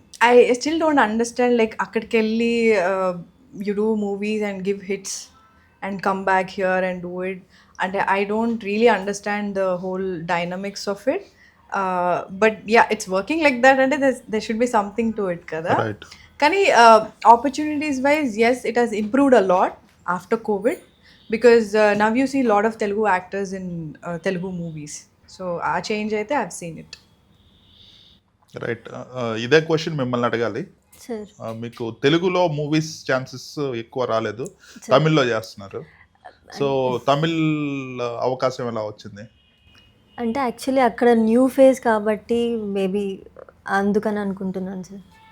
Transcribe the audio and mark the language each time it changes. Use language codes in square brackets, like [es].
[en] I still don't understand like [te] అక్కడికి వెళ్ళి [en] You do movies and give hits and come back here and do it. And I don't really understand the whole dynamics of it. But yeah, it's working like that, and there should be something to it, kada. Right. Kani opportunities wise, yes, it has improved a lot after COVID, because now you see a lot of Telugu actors in Telugu movies. So a change aithe I've seen it. [te] Right, ఇదే question మిమ్మల్ని అడగాలి. Sir మీకు తెలుగులో movies chances ఎక్కువ రాలేదు, తమిళ్లో చేస్తున్నారు. So Tamil అవకాశం ఎలా వచ్చింది? అంటే యాక్చువల్లీ అక్కడ న్యూ ఫేజ్ కాబట్టి మేబీ అందుకని అనుకుంటున్నాను సార్.